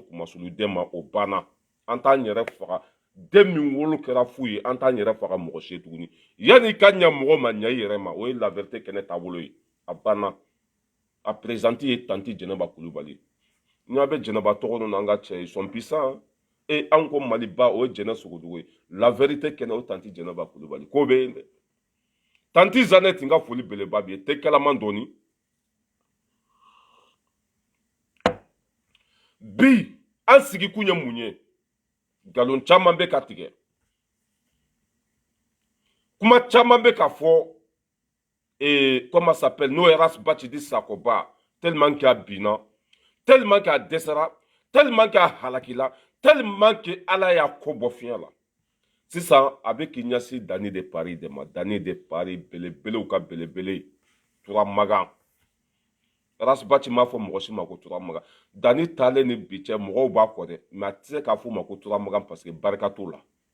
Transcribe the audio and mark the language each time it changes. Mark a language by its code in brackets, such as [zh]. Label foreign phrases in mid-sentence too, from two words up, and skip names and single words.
[bm] kumasuluden ma o banna an t'an yɛrɛ faga den min wolo kɛra fu ye an t'an yɛrɛ faga mɔgɔ si tuguni yanni i ka ɲɛ mɔgɔ ma ɲɛ i yɛrɛ ma o ye [fr] la vérité [bm] kɛnɛ taabolo ye a banna a présidente ye tanti Jɛnɛba Kulubali n'a bɛ Jɛnɛba tɔgɔ ninnu an ka cɛ [fr] ils sont puissants [bm] an ko Maliba o ye Jɛnɛ Sogodogo ye [fr] la vérité [bm] kɛnɛ o tanti Jɛnɛba Kulubali ko bɛ yen dɛ tanti Zanette n ka foli beleba bi ye tɛ kalaman dɔɔni bi an sigikun ye mun ye nkalon caman bɛ ka tigɛ kuma caman bɛ ka fɔ [fr] comment ça s'appelle [bm] n'o ye Race Bacidi Sakoba [fr] tellement qu'il a [bm] binna [fr] tellement qu'il a [bm] dɛsɛra [fr] tellement qu'il a [bm] halakila [fr] tellement que [bm] ala y'a ko bɔ fiɲɛ la sisan a bɛ k'i ɲɛsin Dani de Paris de ma Dani de Paris belebelew ka belebele Turamagan Race Baci m'a fɔ mɔgɔ si ma ko Turamagan Dani taalen ni bi cɛ mɔgɔw b'a kɔ dɛ mais a tɛ se k'a fɔ ma ko Turamagan [fr] parce que [bm] barika t'o la